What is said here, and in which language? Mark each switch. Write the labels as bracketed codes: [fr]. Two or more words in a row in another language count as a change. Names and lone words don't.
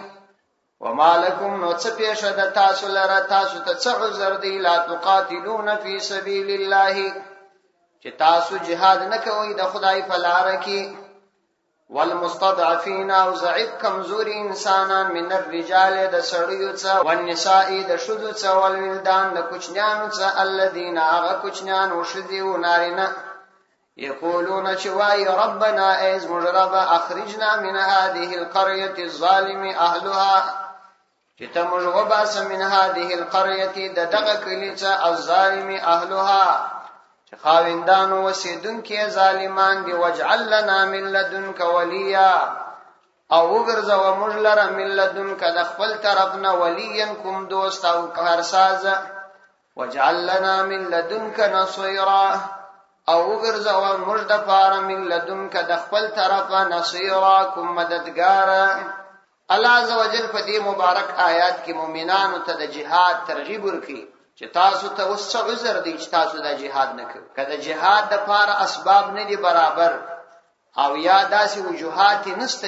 [ps] ومالکم نو څه پیښه ده تاسو لره تاسو ته څه عذر دی [ar] لا تقاتلون فی سبیل الله [ps] چې تاسو jihad نه کوئ د خدای په لار کې والمستضعفين او ضعیف کمزوري انسانان [ar] من الرجال [ps] د سړیو څخه والنساء د شذو څخه والولدان د کوچنیانو څخه الذين هغه کوچنیان او شذي او نارینه یقولون چې وای [ar] ربنا ایز مجرب اخرجنا من هذه القريه الظالم اهلها [ps] چې ته موږ [ar] وباس من هذه القريه [ps] دغه کلی څخه [ar] الظالم اهلها [ps] خاوندانو وسیدونکو ظالمان دی [ar] وجعل لنا من لدنک ولیا [ps] او وګرځو موږ لره [ar] من لدنک [ps] د خپل طرفنا ولیا کوم دوست او کارساز [ar] وجعل لنا من لدنک نصيرا [ps] او وګرځو موږ د پاره [ar] من لدنک [ps] د خپل طرفه نصيرا کوم مددگار الله عزوجل په دې مبارک آیات کې مؤمنانو ته د jihad ترغیب ورکړي چې تاسو ته اوس څه عذر دی چې تاسو د jihad نه کوئ کله jihad د لپاره اسباب نه دي برابر او یا داسې وجوهات نشته